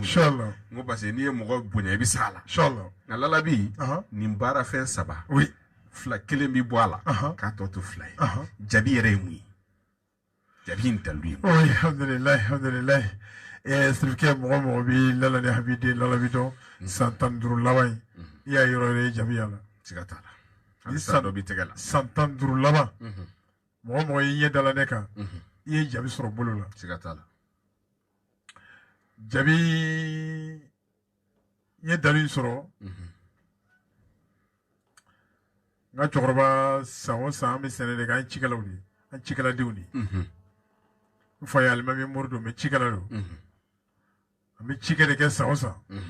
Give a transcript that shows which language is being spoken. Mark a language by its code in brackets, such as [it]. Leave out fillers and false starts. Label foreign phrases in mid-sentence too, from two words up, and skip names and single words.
[bm] inchallah n ko [fr] parce que [bm] n'i ye mɔgɔ bonya I bɛ s'a la inchallah nka lalabi Aha. nin baara fɛn 3 oui fila kelen bi bɔ a la Aha. k'a tɔ to 2 ye Aha. jabi yɛrɛ ye mun ye jabi in dalu ye oui [ar] الحمد لله الحمد لله [bm] sirifkɛ mɔgɔ mɔgɔ bɛ lala ni habiden lala bi dɔn san 15 laban in I y'a yɔrɔ yɛrɛ ye jabiya la siga t'a la halisa dɔ b'i tɛgɛ la san 15 laban mɔgɔ mɔgɔ y'i ɲɛ dala ne kan I ye jabi sɔrɔ bolo la siga t'a la jabi n ye dalu in sɔrɔ n ka cɛkɔrɔba san o san an bɛ sɛnɛ de kɛ an cikɛlaw de an cikɛladenw de n fa ye alimami mori don mɛ cikɛla don an bɛ cikɛ de kɛ san o san